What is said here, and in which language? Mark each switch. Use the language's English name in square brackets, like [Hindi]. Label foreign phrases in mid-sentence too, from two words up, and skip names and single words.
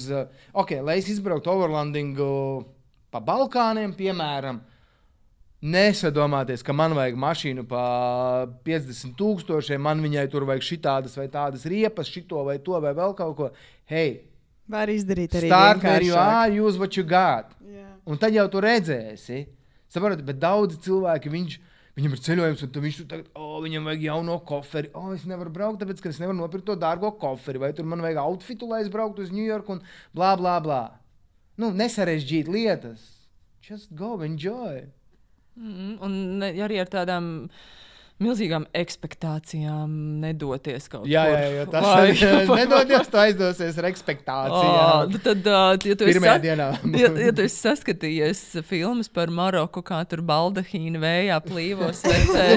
[Latvian] lai es izbrauktu overlandingu pa Balkāniem, piemēram, nesadomāties, ka man vajag mašīnu pa 50,000, man viņai tur vajag šitādas vai tādas riepas, šito vai to vai vēl kaut ko. Hei! Var izdarīt arī [English] start where you are, use what you got. Yeah. [Latvian] Un tad jau tu redzēsi. Saproti, bet daudzi cilvēki, viņam ir ceļojums, un viņš tur tagad, viņam vajag jauno koferi. Es nevaru braukt, tāpēc, ka es nevaru nopirkt to dārgo koferi. Vai tur man vajag outfitu, lai es brauktu uz New York un blā, blā, blā. Nesarežģīt lietas. [English] Just go, enjoy. [Latvian] Un arī ar tādām... milzīgām ekspektācijām nedoties kaut kur. Jā, tas nedoties, tu aizdosies ar ekspektācijām. Tad, ja tu esi saskatījies filmas par Maroku, kā tur baldahīna vējā plīvos vecēs.